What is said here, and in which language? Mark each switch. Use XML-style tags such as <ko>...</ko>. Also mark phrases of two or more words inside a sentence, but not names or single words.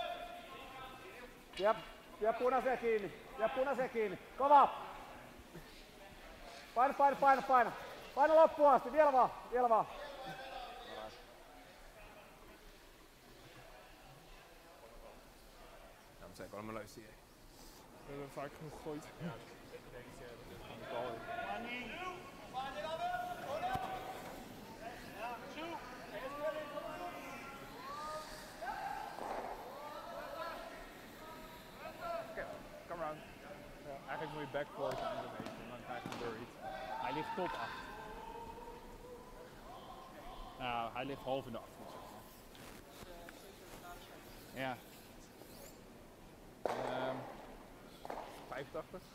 <fi>Vie punaisia kiinni. Vie punaisia kiinni. Kova! Paina. Paina loppuun asti. Vielä vaan.</fi> <nl>Ja, maar zeker allemaal leuk zie je. We hebben vaak genoeg gegooid. Ja, ik denk dat van de bal.</nl> <en>Come around.</en> <nl>Ja, eigenlijk moet je backcourt en dan even, en dan krijg je door iets. Hij ligt tot 8. Nou, hij ligt half in de achtergrond. Ja. 85.</nl>